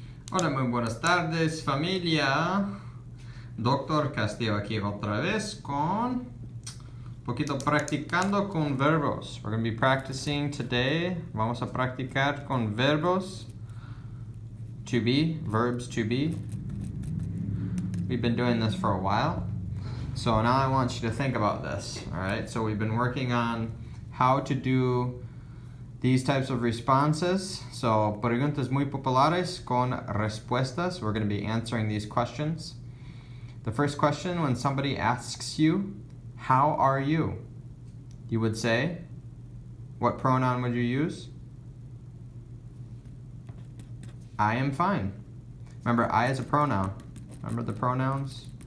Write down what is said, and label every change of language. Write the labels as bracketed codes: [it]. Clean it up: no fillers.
[es] Hola, muy buenas tardes, familia. Doctor Castillo aquí otra vez con un poquito practicando con verbos. [en] We're going to be practicing today. [es] Vamos a practicar con verbos. [en] To be, verbs to be. We've been doing this for a while. So now I want you to think about this. All right, so we've been working on how to do these types of responses. [es] So, preguntas muy populares con respuestas. [en] We're going to be answering these questions. The first question, when somebody asks you, how are you? You would say, what pronoun would you use? I am fine. Remember, I is a pronoun. Remember the pronouns?